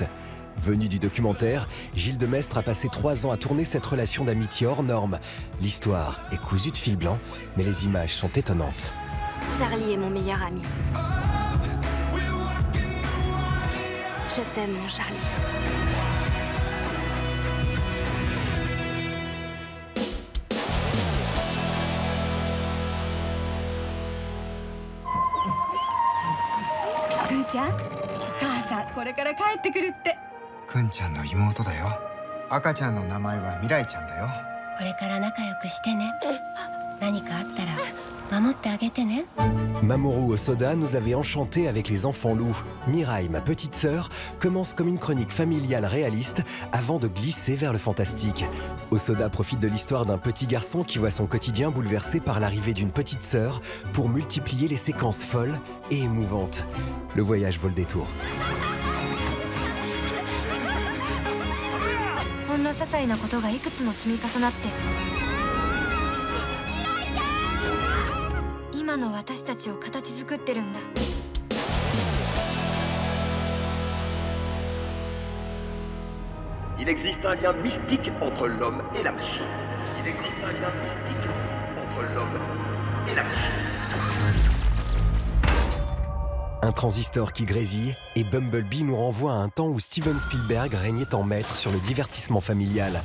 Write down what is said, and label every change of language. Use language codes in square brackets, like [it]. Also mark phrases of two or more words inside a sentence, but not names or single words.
[fr] Venu du documentaire, Gilles Demestre a passé 3 ans à tourner cette relation d'amitié hors norme. L'histoire est cousue de fil blanc, mais les images sont étonnantes. Charlie est mon meilleur ami. Je t'aime, mon Charlie. [ja] Kun-chan, お母さんこれから帰ってくるって。くんちゃんの妹だよ。赤ちゃんの名前は未来ちゃんだよ。これから仲良くしてね。何かあったら守ってあげてね。 [fr] Mamoru Hosoda nous avait enchantés avec les enfants loups. Mirai, ma petite sœur, commence comme une chronique familiale réaliste avant de glisser vers le fantastique. Hosoda profite de l'histoire d'un petit garçon qui voit son quotidien bouleversé par l'arrivée d'une petite sœur pour multiplier les séquences folles et émouvantes. Le voyage vaut le détour. [ja] ほんの些細なことがいくつも積み重なって今の私たちを形作ってるんだ。 [fr] Il existe un lien mystique entre l'homme et la machine. Il existe un lien mystique entre l'homme et la machine. Un transistor qui grésille et Bumblebee nous renvoie à un temps où Steven Spielberg régnait en maître sur le divertissement familial.